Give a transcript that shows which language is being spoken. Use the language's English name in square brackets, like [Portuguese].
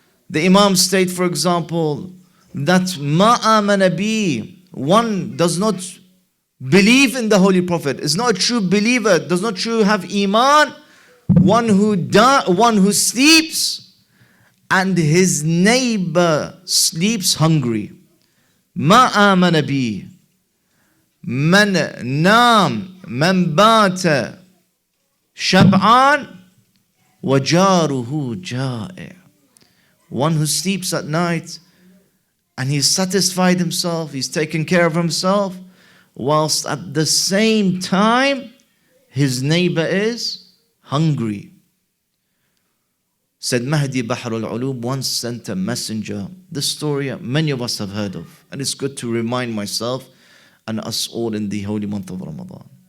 [English] The Imam state, for example, that [Arabic] ma amana bi [English] one does not believe in the Holy Prophet, is not a true believer, does not truly have iman, one who sleeps and his neighbor sleeps hungry. [Arabic] ما آمن بي من نام من بات شبعان وجاره جائع. [English] One who sleeps at night and he's satisfied himself, he's taken care of himself, whilst at the same time his neighbor is hungry. Said Mahdi Bahr al-Ulum once sent a messenger. This story many of us have heard of, and it's good to remind myself and us all in the holy month of Ramadan.